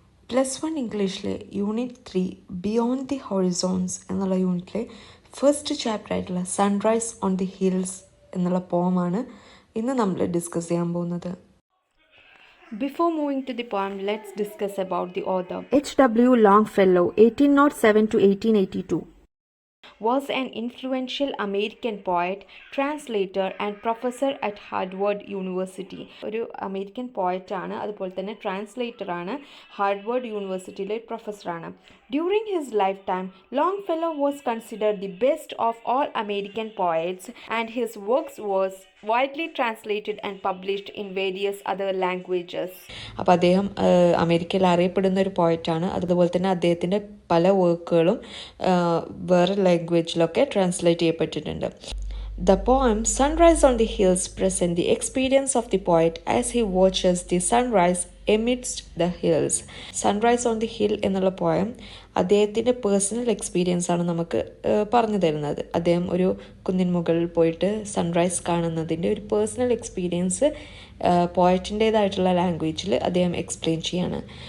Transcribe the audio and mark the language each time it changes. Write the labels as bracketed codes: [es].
[ml] +1 ഇംഗ്ലീഷിലെ unit 3 beyond the ഹൊറിസോൺസ് എന്നുള്ള യൂണിറ്റിലെ ഫസ്റ്റ് ചാപ്റ്റർ ആയിട്ടുള്ള സൺറൈസ് ഓൺ ദി ഹിൽസ് എന്നുള്ള പോമാണ് ഇന്ന് നമ്മൾ ഡിസ്കസ് ചെയ്യാൻ പോകുന്നത്. [en] Before moving to the poem, let's discuss about the author. H.W. Longfellow, 1807 to 1882. Was an influential American poet, translator and professor at Harvard University. [ml] ഒരു American പോയറ്റാണ്, അതുപോലെ തന്നെ ട്രാൻസ്ലേറ്ററാണ്, ഹാർഡ്വേർഡ് യൂണിവേഴ്സിറ്റിയിലെ പ്രൊഫസറാണ്. [en] During his lifetime, Longfellow was considered the best of all American poets, and his works was widely translated and published in various other languages. [ml] അപ്പോൾ അദ്ദേഹം അമേരിക്കയിൽ അറിയപ്പെടുന്ന ഒരു പോയറ്റാണ്. അതുപോലെ തന്നെ അദ്ദേഹത്തിൻ്റെ പല വർക്കുകളും വേറെ ലാംഗ്വേജിലൊക്കെ ട്രാൻസ്ലേറ്റ് ചെയ്യപ്പെട്ടിട്ടുണ്ട്. [en] The poem Sunrise on the Hills presents the experience of the poet as he watches the sunrise amidst the hills. [ml] Sunrise on the Hill എന്നുള്ള പോയം അദ്ദേഹത്തിൻ്റെ പേഴ്സണൽ എക്സ്പീരിയൻസ് ആണ് നമുക്ക് പറഞ്ഞു തരുന്നത്. അദ്ദേഹം ഒരു കുന്നിൻ മുകളിൽ പോയിട്ട് സൺറൈസ് കാണുന്നതിൻ്റെ ഒരു പേഴ്സണൽ എക്സ്പീരിയൻസ് പോയറ്റിൻ്റേതായിട്ടുള്ള ലാംഗ്വേജിൽ അദ്ദേഹം എക്സ്പ്ലെയിൻ ചെയ്യാണ്.